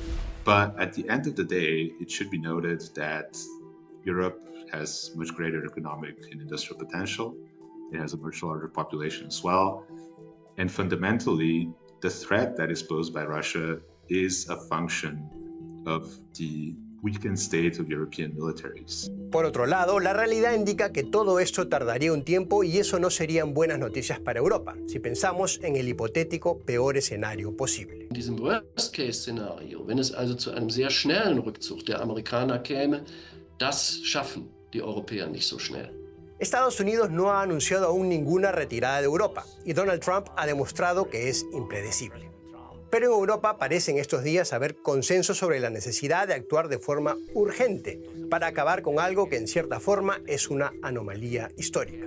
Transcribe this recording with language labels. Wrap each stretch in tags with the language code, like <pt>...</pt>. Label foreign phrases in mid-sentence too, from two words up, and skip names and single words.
<en>But at the end of the day, it should be noted that Europe has much greater economic and industrial potential. It has a much larger population as well. And fundamentally, the threat that is posed by Russia is a function of the weakened state of European militaries.</en> <es>Por otro lado, la realidad indica que todo esto tardaría un tiempo y eso no serían buenas noticias para Europa, si pensamos en el hipotético peor escenario posible.</es> <de>In diesem Worst-Case-Szenario, wenn es also zu einem sehr schnellen Rückzug der Amerikaner käme, das schaffen die Europäer nicht so schnell.</de> <es>Estados Unidos no ha anunciado aún ninguna retirada de Europa y Donald Trump ha demostrado que es impredecible. Pero en Europa parece en estos días haber consenso sobre la necesidad de actuar de forma urgente para acabar con algo que en cierta forma es una anomalía histórica.</es>